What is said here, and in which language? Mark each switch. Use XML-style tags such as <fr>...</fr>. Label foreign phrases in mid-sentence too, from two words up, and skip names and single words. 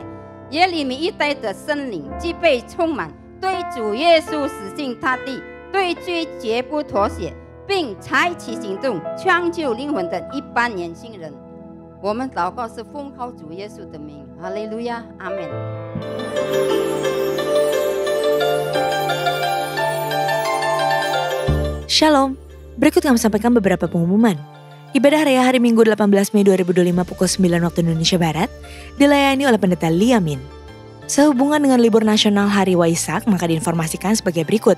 <zh>耶利米一代的圣灵既被充满，对主耶稣死心塌地，对罪绝不妥协，并采取行动，抢救灵魂的一般年轻人。我们祷告是奉靠主耶稣的名，哈利路亚，阿们。</zh> <id>Shalom, berikut kami sampaikan beberapa pengumuman. Ibadah Raya Hari Minggu 18 Mei 2025 pukul 9 waktu Indonesia Barat dilayani oleh Pendeta Liamin. Sehubungan dengan libur nasional Hari Waisak, maka diinformasikan sebagai berikut.</id>